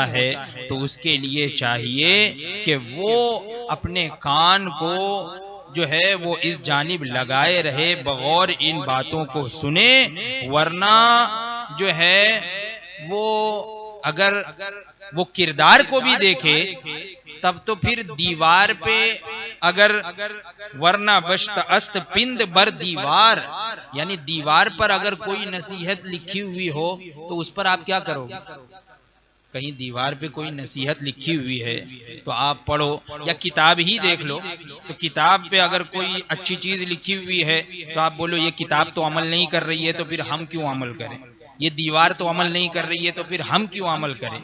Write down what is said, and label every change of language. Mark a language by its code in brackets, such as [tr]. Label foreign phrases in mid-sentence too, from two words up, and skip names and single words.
[ur] ہے، تو اس کے لیے چاہیے کہ وہ اپنے کان کو جو ہے وہ اس جانب لگائے رہے، بغور ان باتوں کو سنے، ورنہ جو ہے وہ اگر وہ کردار کو بھی دیکھے تب تو پھر دیوار پہ اگر [fa] ورنہ بشت است پند بر دیوار، [ur] یعنی دیوار پر اگر کوئی نصیحت لکھی ہوئی ہو تو اس پر آپ کیا کرو گے؟ کہیں دیوار پہ کوئی نصیحت لکھی ہوئی ہے تو آپ پڑھو، یا کتاب ہی دیکھ لو، تو کتاب پہ اگر کوئی اچھی چیز لکھی ہوئی ہے تو آپ بولو یہ کتاب تو عمل نہیں کر رہی ہے تو پھر ہم کیوں عمل کریں، یہ دیوار تو عمل نہیں کر رہی ہے تو پھر ہم کیوں عمل کریں۔